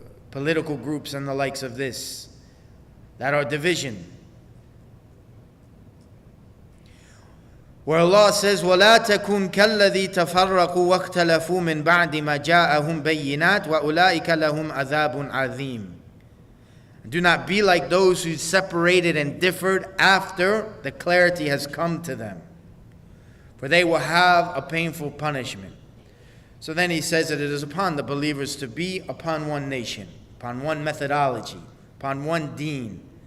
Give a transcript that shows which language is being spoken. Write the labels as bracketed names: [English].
[English] Political groups and the likes of this, that are division. Where Allah says, [Arabic] وَلَا تَكُنْ كَالَّذِي تَفَرَّقُوا وَاخْتَلَفُوا مِنْ بَعْدِ مَا جَاءَهُمْ بَيِّنَاتٌ وَأُولَٰئِكَ لَهُمْ عَذَابٌ عَظِيمٌ. [English] Do not be like those who separated and differed after the clarity has come to them, for they will have a painful punishment. So then he says that it is upon the believers to be upon one nation, upon one methodology, upon one deen.